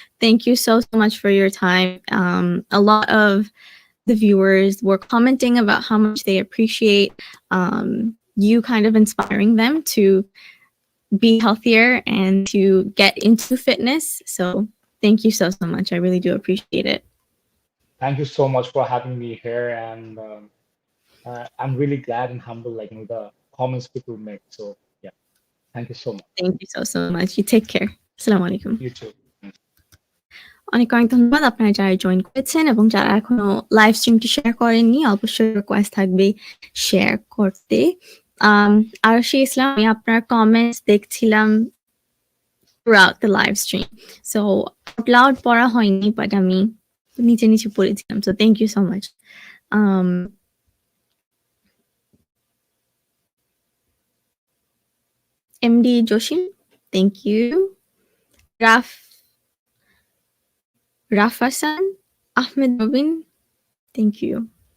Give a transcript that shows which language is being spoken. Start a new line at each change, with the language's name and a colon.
English: Thank you so, so much for your time. A lot of the viewers were commenting about how much they appreciate you kind of inspiring them to be healthier and to get into fitness. So thank you so, so much. I really do appreciate it. Thank you so much for having me here, and I'm really glad and humble, like the comments people make. So yeah, thank you so much. Thank you so, so much. You take care. Assalamu alaikum. You too.
Bangla: অনেক অনেক ধন্যবাদ আপনারা যারা join করেছেন এবং যারা এখনো live স্ট্রিমটি share করেননি অবশ্যই রিকোয়েস্ট থাকবে শেয়ার করতে। আর সেই ইসলাম আমি আপনার কমেন্টস দেখছিলাম
English: throughout the live stream. So out loud
Bangla: পড়া হয়নি বাট আমি নিচে নিচে পড়েছিলাম।
English: So thank you so much. Um, MD Joshim, thank you. Rafasan, Ahmed Robin, thank you.